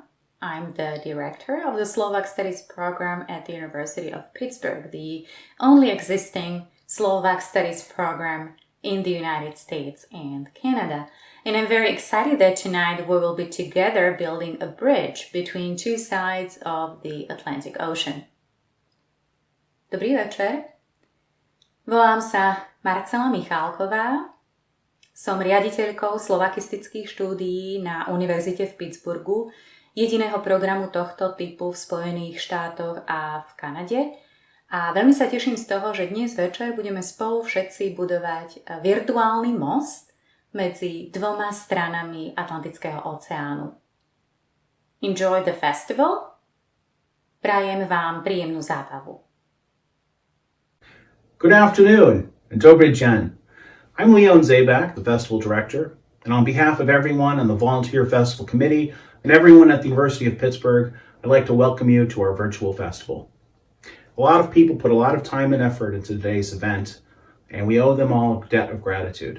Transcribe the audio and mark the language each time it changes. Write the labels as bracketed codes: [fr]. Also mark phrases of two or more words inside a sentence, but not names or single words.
[en] I'm the director of the Slovak Studies program at the University of Pittsburgh, the only existing Slovak Studies program in the United States and Canada. And I'm very excited that tonight we will be together building a bridge between two sides of the Atlantic Ocean. [sk] Dobrý večer. Volám sa Marcela Michálková. Som riaditeľkou slovakistických štúdií na Univerzite v Pittsburghu, jediného programu tohto typu v Spojených štátoch a v Kanade. A veľmi sa teším z toho, že dnes večer budeme spolu všetci budovať virtuálny most medzi dvoma stranami Atlantického oceánu. [en] Enjoy the festival. [sk] Prajem vám príjemnú zábavu. [en] Good afternoon, and [pl] Dobry Dzień. [en] I'm Leon Sebak, the festival director, and on behalf of everyone on the Volunteer Festival Committee and everyone at the University of Pittsburgh, I'd like to welcome you to our virtual festival. A lot of people put a lot of time and effort into today's event, and we owe them all a debt of gratitude.